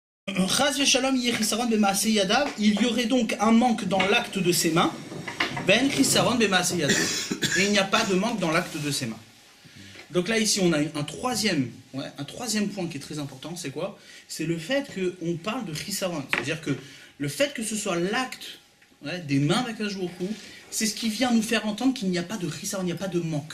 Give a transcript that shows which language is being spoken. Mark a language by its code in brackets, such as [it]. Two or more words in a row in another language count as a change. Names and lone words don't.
[he] חס ושלום יהיה חסרון במעשה ידיו, [fr] il y aurait donc un manque dans l'acte de ses mains. [he] אין חסרון במעשה ידיו. [fr] Et il n'y a pas de manque dans l'acte de ses mains. Donc là, ici, on a un troisième point qui est très important, c'est quoi? C'est le fait qu'on parle de chisaron. C'est-à-dire que le fait que ce soit l'acte des mains d'Akadosh Baruch Hu, c'est ce qui vient nous faire entendre qu'il n'y a pas de chisaron, il n'y a pas de manque.